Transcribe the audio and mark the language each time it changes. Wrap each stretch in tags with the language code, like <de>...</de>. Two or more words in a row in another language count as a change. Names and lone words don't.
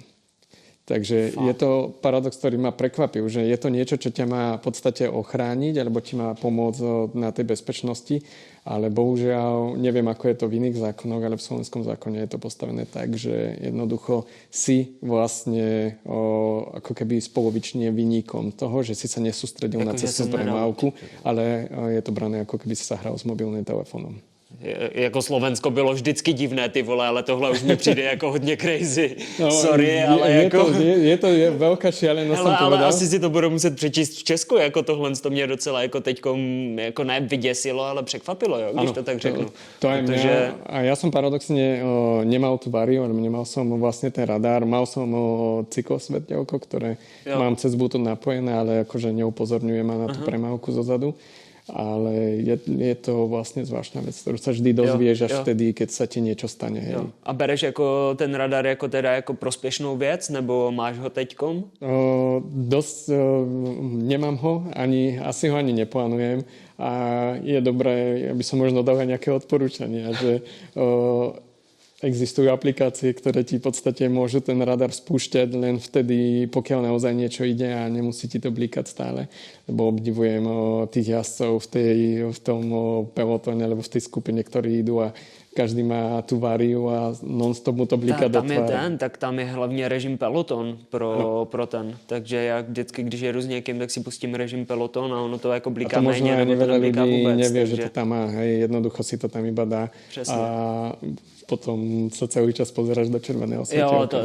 <sk>Takže je to paradox, ktorý ma prekvapil, že je to niečo, čo ťa má v podstate ochrániť alebo ti má pomôcť na tej bezpečnosti, ale bohužiaľ neviem, ako je to v iných zákonoch, ale v slovenskom zákone je to postavené tak, že jednoducho si vlastne ako keby spolovične viníkom toho, že si sa nesústredil na cestnú premávku, ale je to brané, ako keby si sa hral s mobilným telefónom.</sk> <cs>Jako Slovensko bylo vždycky divné, ty vole, ale tohle už mi přijde jako hodně crazy. Sorry, ale jako...</cs> <sk>Je to veľká šialenosť, som ale povedal.</sk> <cs>asi si to budu muset přečíst v Česku, jako tohle to mě docela jako teďkom jako ne vyděsilo, ale překvapilo, jo, když to tak řeknu.</cs> <sk>To aj mňa. A ja som paradoxne nemal tú variu, nemal som vlastne ten radar, mal som cyklosvetelko, ktoré mám cez Bluetooth napojené, ale akože neupozorňuje ma na tú premávku zozadu. Ale je to vlastne zvláštna vec, ktorú sa vždy dozvieš až vtedy, keď sa ti niečo stane. Hej.</sk> <cs>A bereš jako ten radar jako teda jako prospěšnou věc, nebo máš ho teďkom?</cs> <sk>Nemám ho, asi ho ani neplánujem a je dobré, aby som možno dal nejaké odporúčania, že Existujú aplikácie, ktoré ti v podstate môžu ten radar spúšťať len vtedy, pokiaľ naozaj niečo ide a nemusí ti to blikať stále. Lebo obdivujem tých jazdcov v tom pelotóne alebo v tej skupine, ktorí idú a každý má tú váriu a non-stop mu to bliká do tváře.</sk> <cs>Tak tam je hlavně režim peloton pro ten. Takže já vždycky, když jedu s někým, tak si pustím režim peloton a ono to jako bliká méně, nebo to nebliká vůbec.</cs> <sk>Nevie, takže... že to tam má. Hej, jednoducho si to tam iba dá.</sk> <cs>Přesně.</cs> <sk>A potom sa celý čas pozeráš do červeného světla.</sk>